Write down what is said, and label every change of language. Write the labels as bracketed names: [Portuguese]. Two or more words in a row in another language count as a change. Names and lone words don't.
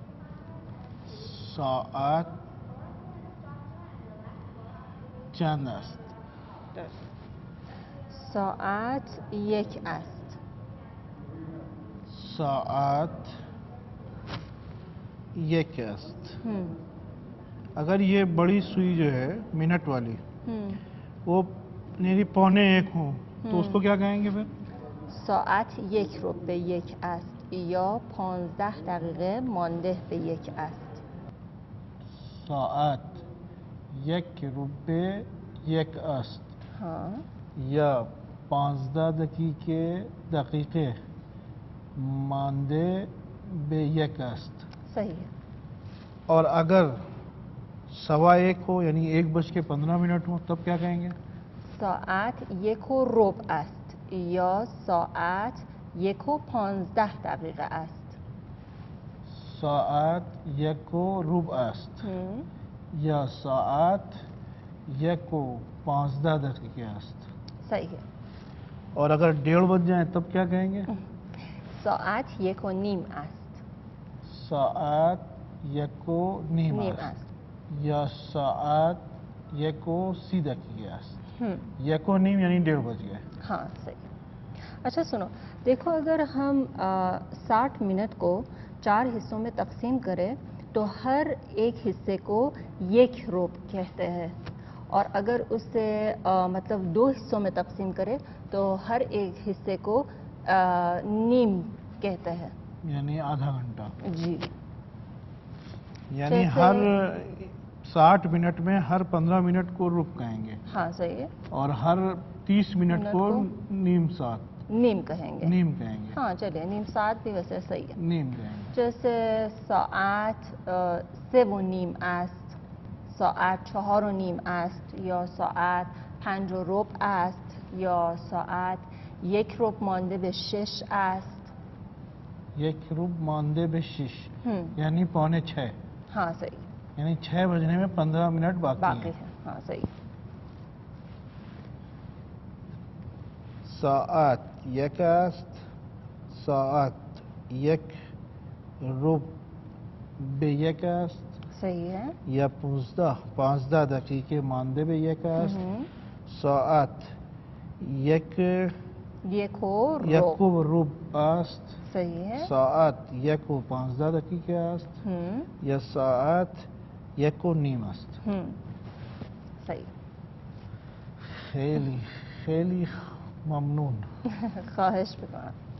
[Persian] ساعت چند است؟ ساعت یک است. ساعت یک است. هم. [Hindi] अगर ये बड़ी सुई जो है मिनट वाली هم. वो मेरी पौने एक हो तो उसको क्या कहेंगे फिर? [Persian] ساعت یک رو به یک است یا 15 دقیقه مانده به یک است. ساعت یک رو به یک است ها. یا 15 دقیقه مانده به یک است. صحیح. [Hindi] और अगर 1:15 यानी 1:15 हो तब क्या कहेंगे? [Persian] ساعت یک و ربع است یا ساعت یک و 15 دقیقه است. ساعت یک و ربع است هم. یا ساعت یک و 15 دقیقه است. صحیح. [Hindi] और अगर 1:30 बज जाए तब क्या कहेंगे? [Persian] ساعت یک و نیم است. ساعت یک و نیم نیم است است. या ساعت یک و 30 دقیقه است. هم. یک و نیم [Hindi] यानी 1:30 बज गए. हाँ सही. अच्छा सुनो, देखो अगर हम 60 मिनट को 4 हिस्सों में तकसीम करें तो हर एक हिस्से को एक रोब कहते हैं, और अगर उसे मतलब 2 हिस्सों में तकसीम करें तो हर एक हिस्से को नीम कहते हैं, यानी आधा घंटा. जी. यानी हर 60 मिनट में हर 15 मिनट को रुक कहेंगे. हाँ सही है. और हर 30 मिनट को [Persian] نیم ساعت [Hindi] नीम कहेंगे. नीम कहेंगे. हाँ चलिए, [Persian] نیم ساعت [Hindi] भी वैसे सही है. नीम कहेंगे. [Persian] जैसे ساعت 3:30 است، ساعت 4:30 است، یا ساعت 5:15 است، یا ساعت 1 ربع مانده به 6 است. 1 ربع مانده به 6 यानी 5:45. [Hindi] हाँ सही. यानी 6 बजने में 15 मिनट बाकी है. हाँ सही. [Persian] ساعت یک است. ساعت یک ربع به یک است [Hindi] सही है. [Persian] या 15 دقیقه مانده به یک است. ساعت یک و ربع است. [Hindi] सही है. [Persian] ساعت 1:15 دقیقه است یا ساعت 1:30 است. [Hindi] सही. [Persian] خیلی خیلی ممنون. خواهش میکنم.